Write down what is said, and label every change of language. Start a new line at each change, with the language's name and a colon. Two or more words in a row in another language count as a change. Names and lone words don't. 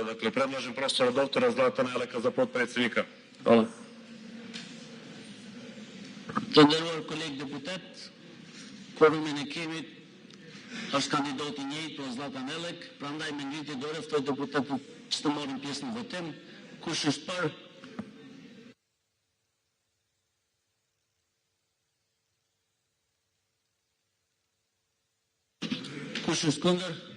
Serbian: Dakle, predlažem profesora doktora Zlatana Eleka za potpredsjednika. Hvala.
Albanian: Të nderuar kolegë deputet, kvorumin e kemi është kandidati i njëjtë për Zlatan Elek, prandaj me ngritje dore ftoj deputetët që të marrin pjesë në votim. Kush është për? Kush është kundër?